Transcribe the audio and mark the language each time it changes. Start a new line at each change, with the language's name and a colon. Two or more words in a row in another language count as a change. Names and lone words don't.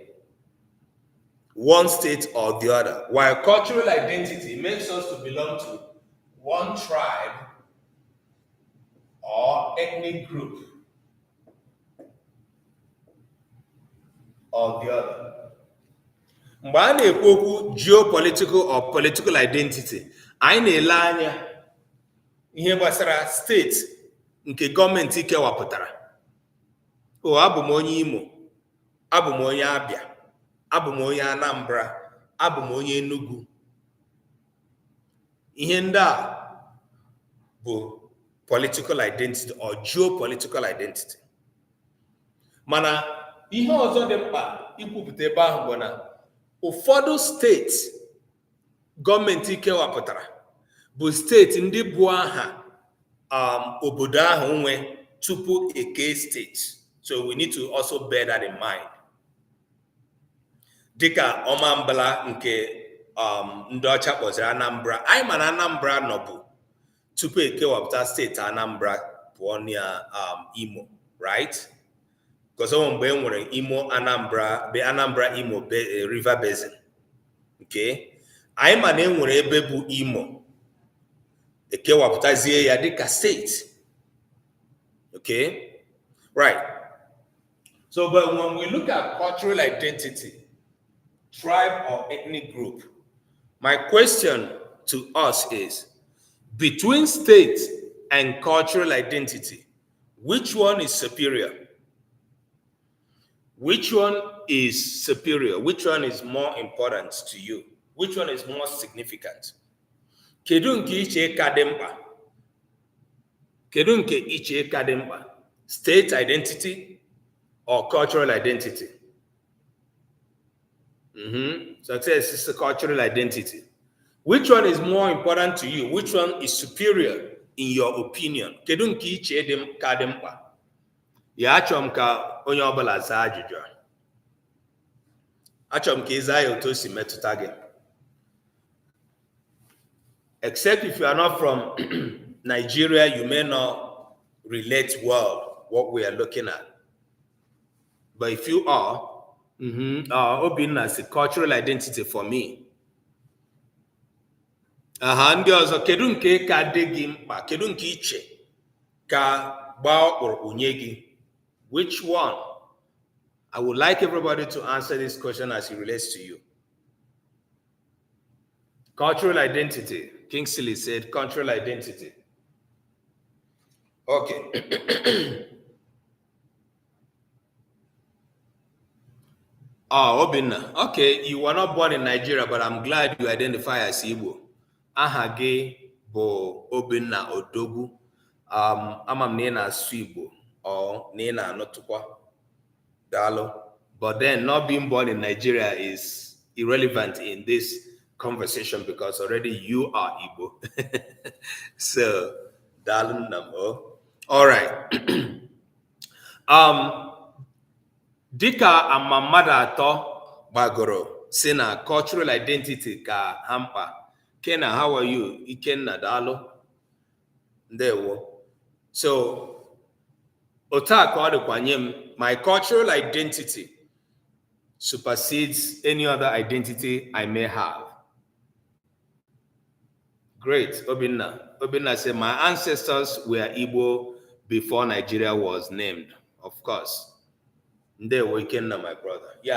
English: One state or the other. While cultural identity makes us to belong to one tribe or ethnic group or the other.
Igbo: Mgbe a na-ekwu okwu
English: geopolitical or political identity,
Igbo: anyị na-ele anya ihe gbasara steeti nke gọọmenti kewapụtara. Abụ m onye Imo, abụ m onye Abia, abụ m onye Anambra, abụ m onye Enugu. Ihe ndị a bụ
English: political identity or geopolitical identity.
Igbo: Mana ihe ọzọ dị mkpa ikwupụta ebe ahụ bụ na ụfọdụ steeti gọọmenti kewapụtara bụ steeti ndị bụ aha obodo ahụ nwe tupu eke steeti.
English: So we need to also bear that in mind.
Igbo: Dịka Ọmambala nke ndị ọcha kpọziri Anambra, anyị ma na Anambra nọbụ tupu ekewapụta steeti Anambra pụọ na Imo,
English: right?
Igbo: Because mgbe e nwere Imo Anambra, be Anambra Imo River Basin.
English: Okay?
Igbo: Anyị ma na e nwere ebe bụ Imo, ekewapụtazie ya dịka steeti.
English: Okay? Right. So, but when we look at cultural identity, tribe or ethnic group, my question to us is, between state and cultural identity, which one is superior? Which one is superior? Which one is more important to you? Which one is more significant?
Igbo: Kedu nke iche ka dị mkpa? Kedu nke iche ka dị mkpa?
English: State identity or cultural identity? Success is a cultural identity. Which one is more important to you? Which one is superior in your opinion?
Igbo: Kedu nke iche ka dị mkpa? Ya achọrọ m ka onye ọbụla zaa ajụjụ a. Achọrọ m ka ị zaa ya otu o si metụta gị.
English: Except if you are not from Nigeria, you may not relate well what we are looking at. But if you are, Obinna is a cultural identity for me.
Igbo: Ndị ọzọ, kedu nke ka dị gị mkpa? Kedu nke iche ka gbaa ọkpụrụkpụ nye gị?
English: Which one? I would like everybody to answer this question as it relates to you. Cultural identity. Kingsley said cultural identity. Okay. Obinna. Okay, you were not born in Nigeria, but I'm glad you identify as Igbo.
Igbo: Aha gị bụ Obinna Odogwu. Ama m na ị na-asụ Igbo or na ị na-anọtụkwa. Dalo.
English: But then not being born in Nigeria is irrelevant in this conversation because already you are Igbo.
Igbo: So, Dalo Namo.
English: All right.
Igbo: Dịka amammadụ atọ gbagoro si na
English: cultural identity
Igbo: ka ha mkpa. Kenna,
English: how are you?
Igbo: Ikenna, daalụ. Ndewo.
English: So,
Igbo: otu a ka ọ dịkwa nye m,
English: my cultural identity supersedes any other identity I may have. Great, Obinna. Obinna said, my ancestors were Igbo before Nigeria was named. Of course.
Igbo: Ndewo, Ikenna,
English: my brother. Yeah.